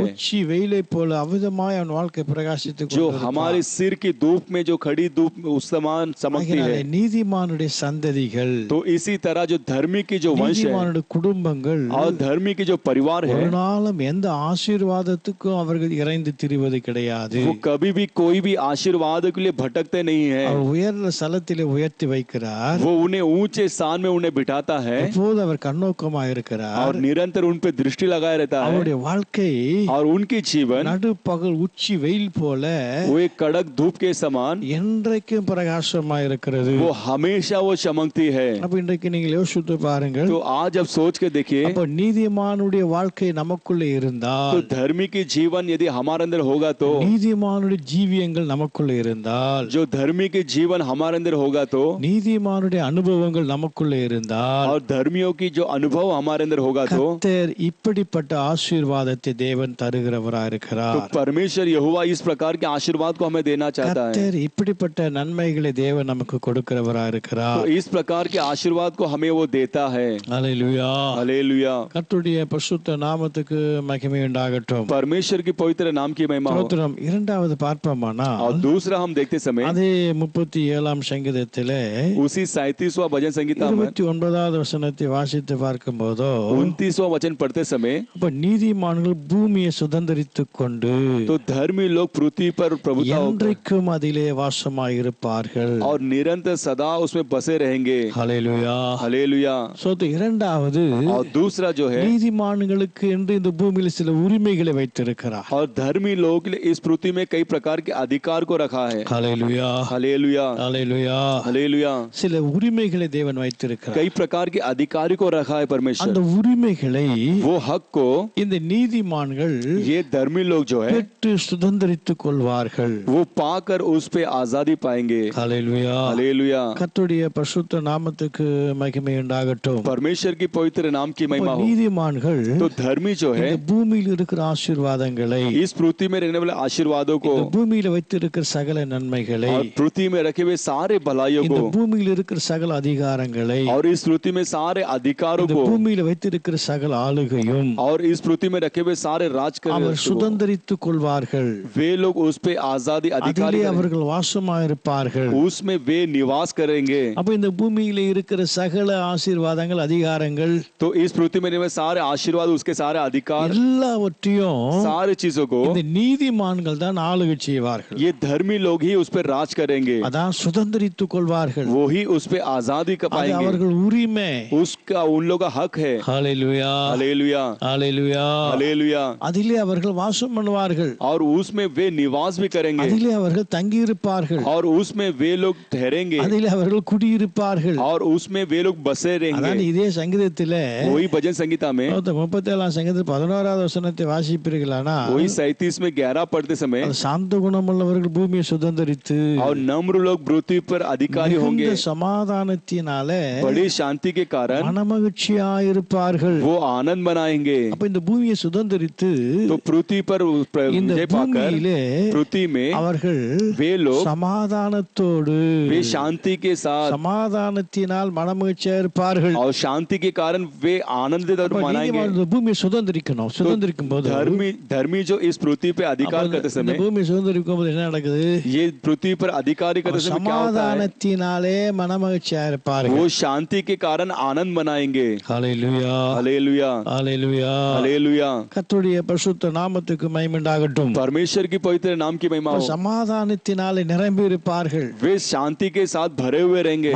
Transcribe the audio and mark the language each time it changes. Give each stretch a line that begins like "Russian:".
Tamil: உச்சி வெயிலை போல அவிதமாய் அவன் வாழ்க்கை பிரகாசித்து
Hindi: जो हमारे सिर की धूप में जो खड़ी धूप उस समान चमकती है।
Tamil: நீதிமானுடைய சந்ததிகள்,
Hindi: तो इसी तरह जो धर्मी की जो वंश है
Tamil: நீதிமானுடைய குடும்பங்கள்
Hindi: और धर्मी की जो परिवार है,
Tamil: ஒரு நாளும் எந்த ஆசீர்வாதத்துக்கும் அவர்கள் இறைந்து திரிவது கிடையாது.
Hindi: वो कभी भी कोई भी आशीर्वाद के लिए भटकते नहीं है।
Tamil: அவர் உயர்ந்த ஸ்தலத்திலே உயர்த்தி வைக்கிறார்.
Hindi: वो उन्हें ऊंचे स्थान में उन्हें बिठाता है
Tamil: எப்போது அவர் கண்ணோக்கமாக இருக்கிறார்.
Hindi: और निरंतर उन पे दृष्टि लगाए रहता है।
Tamil: அவருடைய வாழ்க்கை
Hindi: और उनकी जीवन
Tamil: நடுப்பகல் உச்சி வெயில் போல
Hindi: वो एक कड़क धूप के समान
Tamil: என்றைக்கும் பிரகாசமாக இருக்கிறது.
Hindi: वो हमेशा वो चमकती है।
Tamil: அப்ப இன்றைக்கு நீங்கள் யோசித்து பாருங்கள்.
Hindi: तो आज अब सोच के देखिए,
Tamil: அப்ப நீதிமானுடைய வாழ்க்கை நமக்குள்ளே இருந்தால்,
Hindi: तो धर्मी की जीवन यदि हमारे अंदर होगा तो,
Tamil: நீதிமானுடைய ஜீவியங்கள் நமக்குள்ளே இருந்தால்,
Hindi: जो धर्मी के जीवन हमारे अंदर होगा तो,
Tamil: நீதிமானுடைய அனுபவங்கள் நமக்குள்ளே இருந்தால்,
Hindi: और धर्मियों की जो अनुभव हमारे अंदर होगा तो,
Tamil: கர்த்தர் இப்படிப்பட்ட ஆசீர்வாதத்தை தேவன் தருகிறவராய்
Hindi: तो
Tamil: இருக்கிறார்.
Hindi: परमेश्वर यहोवा इस प्रकार के आशीर्वाद को हमें देना चाहता है।
Tamil: கர்த்தர் இப்படிப்பட்ட நன்மைகளை தேவன் நமக்கு கொடுக்கிறவராய் இருக்கிறார்.
Hindi: तो इस प्रकार के आशीर्वाद को हमें वो देता है।
Tamil: அல்லேலூயா.
Hindi: हालेलुया।
Tamil: கர்த்தருடைய பரிசுத்த நாமத்துக்கு மகிமை உண்டாகட்டும்.
Hindi: परमेश्वर की पवित्र नाम की महिमा हो।
Tamil: ஸ்தோத்திரம். இரண்டாவது பார்ப்போமானால்,
Hindi: और दूसरा हम देखते समय
Tamil: அதே 37ஆம் சங்கீதத்திலே
Hindi: उसी 37वां भजन संगीता में
Tamil: 29வது வசனத்தை வாசித்து பார்க்கும்போது,
Hindi: 29वां वचन पढ़ते समय,
Tamil: அப்ப நீதிமான்கள் பூமியை சுதந்தரித்துக் கொண்டு
Hindi: तो धर्मी लोग पृथ्वी पर प्रभुता
Tamil: என்றைக்கும் அதிலே வாசமாய் இருப்பார்கள்.
Hindi: और निरंतर सदा उसमें बसे रहेंगे।
Tamil: ஹல்லேலூயா.
Hindi: हालेलुया।
Tamil: இரண்டாவது,
Hindi: और दूसरा जो है,
Tamil: நீதிமான்களுக்கு என்று இந்த பூமியில் சில உரிமைகளை வைத்திருக்கிறார்.
Hindi: और धर्मी लोगों के लिए इस पृथ्वी में कई प्रकार के अधिकार को रखा है।
Tamil: ஹல்லேலூயா.
Hindi: हालेलुया।
Tamil: ஹல்லேலூயா.
Hindi: हालेलुया।
Tamil: சில உரிமைகளை தேவன் வைத்திருக்கிறார்.
Hindi: कई प्रकार के अधिकारी को रखा है परमेश्वर।
Tamil: அந்த உரிமைகளை
Hindi: वो हक को
Tamil: இந்த நீதிமான்கள்
Hindi: ये धर्मी लोग जो है
Tamil: பெற்று சுதந்தரித்துக் கொள்வார்கள்.
Hindi: वो पाकर उस पे आजादी पाएंगे।
Tamil: ஹல்லேலூயா.
Hindi: हालेलुया।
Tamil: கர்த்தருடைய பரிசுத்த நாமத்துக்கு மகிமை உண்டாகட்டும்.
Hindi: परमेश्वर की पवित्र नाम की महिमा हो।
Tamil: நீதிமான்கள்
Hindi: तो धर्मी जो है
Tamil: இந்த பூமியில் இருக்கிற ஆசீர்வாதங்களை,
Hindi: इस पृथ्वी में रहने वाले आशीर्वादों को
Tamil: இந்த பூமியில வைத்திருக்கிற சகல நன்மைகளை,
Hindi: और पृथ्वी में रखे हुए सारे भलाइयों
Tamil: இந்த
Hindi: को
Tamil: பூமியில் இருக்கிற சகல அதிகாரங்களை,
Hindi: और इस पृथ्वी में सारे अधिकारों
Tamil: இந்த
Hindi: को
Tamil: பூமியில வைத்திருக்கிற சகல ஆளுகையும்
Hindi: और इस पृथ्वी में रखे हुए सारे राज
Tamil: அவர்
Hindi: कर
Tamil: சுதந்தரித்துக் கொள்வார்கள்.
Hindi: वे लोग उस पे आजादी अधिकारी
Tamil: அதிலே அவர்கள் வாசமாயிருப்பார்கள்.
Hindi: उसमें वे निवास करेंगे।
Tamil: அப்ப இந்த பூமியில இருக்கிற சகல ஆசீர்வாதங்கள், அதிகாரங்கள்,
Hindi: तो इस पृथ्वी में रहने वाले सारे आशीर्वाद, उसके सारे अधिकार,
Tamil: எல்லாவற்றையும்
Hindi: सारी चीजों को
Tamil: இந்த நீதிமான்கள் தான் ஆளுகை செய்வார்கள்.
Hindi: ये धर्मी लोग ही उस पर राज करेंगे।
Tamil: அதான் சுதந்தரித்துக் கொள்வார்கள்.
Hindi: वो ही उस पे आजादी का
Tamil: அது
Hindi: पाएंगे।
Tamil: அவர்கள் உரிமை.
Hindi: उसका उन लोगों का हक है।
Tamil: ஹல்லேலூயா.
Hindi: हालेलुया।
Tamil: ஹல்லேலூயா.
Hindi: हालेलुया।
Tamil: அதிலே அவர்கள் வாசம் பண்ணுவார்கள்.
Hindi: और उसमें वे निवास भी करेंगे।
Tamil: அதிலே அவர்கள் தங்கி இருப்பார்கள்.
Hindi: और उसमें वे लोग ठहरेंगे।
Tamil: அதிலே அவர்கள் குடியிருப்பார்கள்.
Hindi: और उसमें वे लोग बसे रहेंगे।
Tamil: அதான் இதே சங்கீதத்திலே
Hindi: वही भजन संगीता में
Tamil: 37 சங்கீதத்தில் 11வது வசனத்தை வாசிப்பீர்களானா
Hindi: वही 37 में 11 पढ़ते समय
Tamil: சாந்த குணமுள்ளவர்கள் பூமியை சுதந்தரித்து
Hindi: और नम्र लोग पृथ्वी पर अधिकारी होंगे,
Tamil: மிகுந்த சமாதானத்தினாலே
Hindi: बड़ी शांति के कारण
Tamil: மனமகிழ்ச்சியாயிருப்பார்கள்.
Hindi: वो आनंद मनाएंगे।
Tamil: அப்ப இந்த பூமியை சுதந்தரித்து
Hindi: तो पृथ्वी पर
Tamil: இந்த
Hindi: विजय पाकर
Tamil: பூமியிலே
Hindi: पृथ्वी में
Tamil: அவர்கள்
Hindi: वे लोग
Tamil: சமாதானத்தோடு
Hindi: वे शांति के साथ
Tamil: சமாதானத்தினால் மனமகிழ்ச்சியா இருப்பார்கள்.
Hindi: और शांति के कारण वे आनंदित और
Tamil: அப்ப
Hindi: मनाएंगे।
Tamil: நீதிமான் இந்த பூமியை சுதந்தரிக்கணும். சுதந்தரிக்கும் போது
Hindi: धर्मी जो इस पृथ्वी पे अधिकार करते
Tamil: இந்த
Hindi: समय,
Tamil: பூமியை சுதந்தரிக்கும் போது என்ன நடக்குது?
Hindi: ये पृथ्वी पर अधिकारी करते समय क्या होता है?
Tamil: சமாதானத்தினாலே மனமகிழ்ச்சியா இருப்பார்கள்.
Hindi: वो शांति के कारण आनंद मनाएंगे।
Tamil: ஹல்லேலூயா,
Hindi: हालेलुया,
Tamil: ஹல்லேலூயா.
Hindi: हालेलुया।
Tamil: கர்த்தருடைய பரிசுத்த நாமத்துக்கு மகிமை உண்டாகட்டும்.
Hindi: परमेश्वर की पवित्र नाम की महिमा हो।
Tamil: சமாதானத்தினாலே நிரம்பி இருப்பார்கள்.
Hindi: वे शांति के साथ भरे हुए रहेंगे